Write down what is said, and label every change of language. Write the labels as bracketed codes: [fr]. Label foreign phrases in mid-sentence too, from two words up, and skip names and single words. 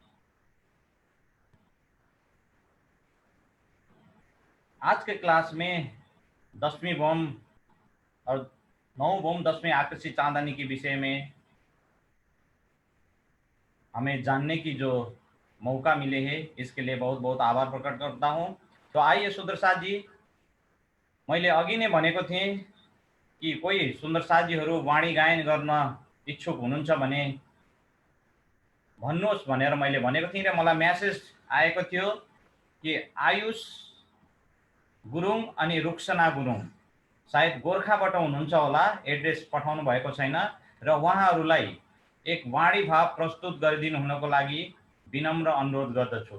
[hi] आज के क्लास में 10वीं बोम और 9 बोम 10वीं आकर्षित चांदनी के विषय में हमें जानने की जो मौका मिले है, इसके लिए बहुत बहुत आभार प्रकट करता हूं। तो आइए सुंदर साथ जी, [ne] मैले अघि नै भनेको थिएँ कि कोही सुंदर साथीहरू वाणी गायन गर्न इच्छुक हुनुहुन्छ भने भन्नुहोस् भनेर मैले भनेको थिएँ र मलाई मेसेज आएको थियो कि आयुष गुरुङ अनि रुक्सना गुरुङ सायद गोर्खाबाट हुनुहुन्छ होला, एड्रेस पठाउनु भएको छैन, र उहाँहरूलाई एक वाणी भाव प्रस्तुत गरिदिनु हुनको लागि विनम्र अनुरोध गर्दछु।